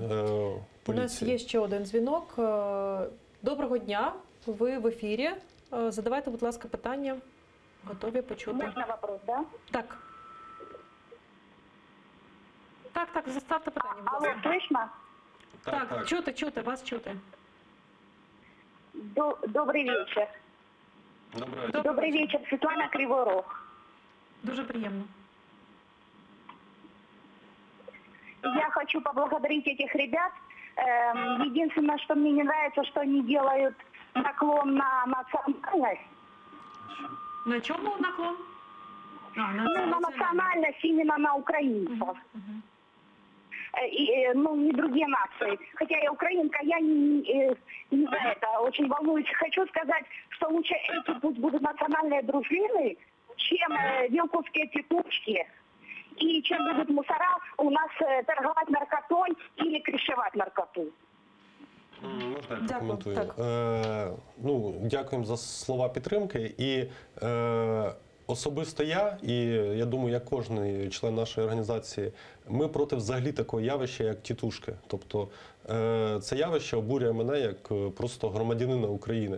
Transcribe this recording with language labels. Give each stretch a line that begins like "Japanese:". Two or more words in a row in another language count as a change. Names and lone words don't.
Ukrainian: У нас є ще один дзвінок. Доброго дня, ви в ефірі. Задавайте, будь ласка, питання. Готові почути. Можна вопрос, да? Так. Так, заставте питання, будь Алло, ласка.
Russian: слышно?
Ukrainian: Так, чути, вас чути.
Russian: Добрый вечер. Добрый вечер, Светлана Криворог.
Ukrainian: Дуже приємно.
Russian: Я хочу поблагодарить этих ребят. Единственное, что мне не нравится, что они делают наклон на национальность. На чому наклон? На национальность именно на украинцев. И, не другие нации. Хотя я украинка, я не за это очень волнуюсь. Хочу сказать, что лучше эти пусть будут национальные дружины, чем вилковские тетушки, и чем будут мусора у нас торговать наркотой или крышевать наркоту.
Ukrainian: Можна я прокоментую? Дякуємо за слова підтримки. І особисто я думаю, як кожен член нашої організації, ми проти взагалі такого явища, як тітушки. Тобто це явище обурює мене як просто громадянина України.